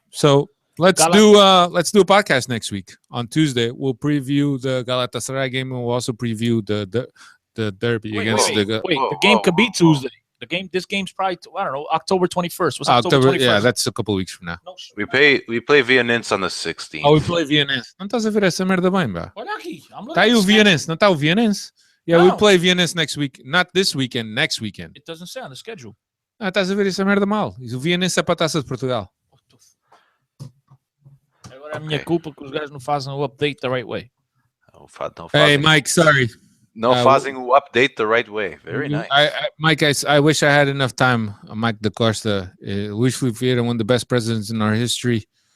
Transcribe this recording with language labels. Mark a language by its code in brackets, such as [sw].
[en] So let's do a podcast next week on Tuesday. We'll preview the Galatasaray game, and we'll also preview the derby against the game could be Tuesday. This game's probably October 21st. Was October 21st? Yeah, that's a couple of weeks from now. No, we play Vianense on the 16th. Oh, we play Vianense. [pt] Não estás a ver essa merda bem, pá? Olha aqui. Tá aí o Vianense, não tá o Vianense? [en] Yeah, we play Vianense next week. Not this weekend, next weekend. It doesn't say on the schedule. [pt] Ah, estás a ver essa merda mal. O Vianense é para a Taça de Portugal. Agora é a minha culpa que os gajos não fazem o update [en] the right way. Hey, Mike, sorry. No fazing o update the right way. Very nice. Mike, I wish I had enough time. Mike da Costa. Luís Filipe Vieira, one of the best presidents in our history.